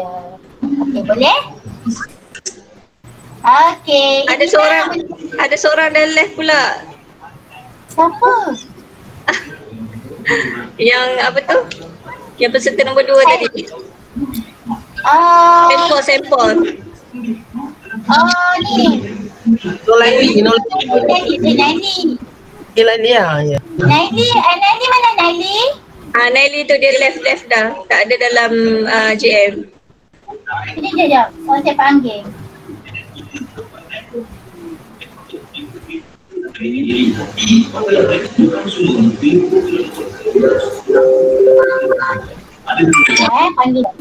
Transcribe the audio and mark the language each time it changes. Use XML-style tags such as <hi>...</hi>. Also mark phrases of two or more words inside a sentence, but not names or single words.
<ms>Okey, boleh? Okey. Ada seorang dah left pula. Siapa? Yang apa tu? Yang peserta nombor 2 tadi. Sampel. Ni. Nolaini. Naili. Naili ya. Naili mana Naili? Naili tu dia left dah. Tak ada dalam JM. Sekejap. Saya panggil. Panggil.</ms>